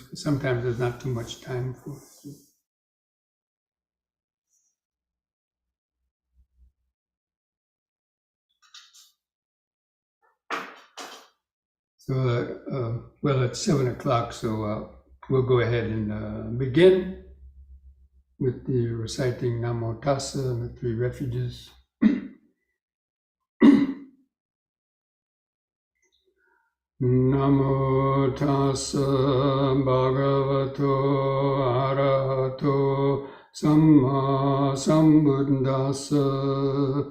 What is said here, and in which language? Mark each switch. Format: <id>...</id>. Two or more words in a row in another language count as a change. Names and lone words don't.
<en>Sometimes there's not too much time for it. So, well, it's 7 o'clock, so we'll go ahead and begin with the reciting</en> <pi>Namo Tassa</pi> <en>and the three refuges.</en> <pi>Namo Tassa Bhagavato Arahato Samma Sambuddhassa.</pi>